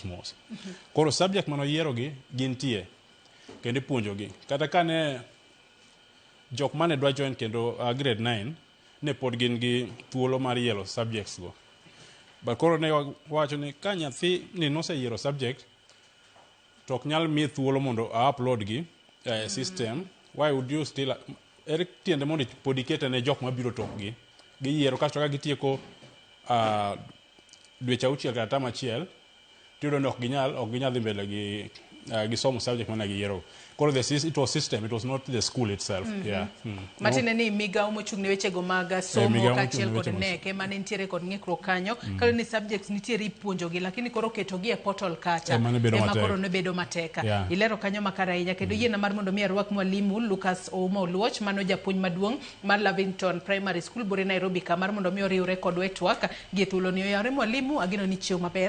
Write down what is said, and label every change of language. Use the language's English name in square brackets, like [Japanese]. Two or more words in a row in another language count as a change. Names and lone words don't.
[Luo (Kenya and Tanzania)] Koro subject mano yierogi gintie kendo ipuonjogi. Kata kane jok mane dwa join kendo grade 9 ne pod gin gi thuolo mar yiero subjects go. But koro ne wacho ni ka nyathi ni noseyiero subject to ok nyal mi thuolo mondo upload gi system. [English] Why would you still [Luo (Kenya and Tanzania)] tiende mondo pod ikete ne jok mabiro tokgi giyiero kasto ka gitieko dweche auchiel kata tam achiel tiyudo ni ok ginyal dhi mbele gi somo subject mana giyiero. [English] Koro it was system, it was not the school itself. [Luo (Kenya and Tanzania)] Matine ni migawo mochung' ne wechego mag somo kachiel kod neke mane nitiere kod ng'ikruok kanyo kalo ni subjects nitiere ipuonjogi lakini koro ketogi e portal kacha ema koro ne bedo mateka. Ilero kanyo makara ahinya kendo yiena mar mondo mi arwak mwalimu Lucas Ouma Oluoch mano japuonj maduong' mar Lavington Primary School bore Nairobi ka mar mondo mi oriwre kodwa e twak gi thuolo ni oyawre mwalimu agino ni chiew maber.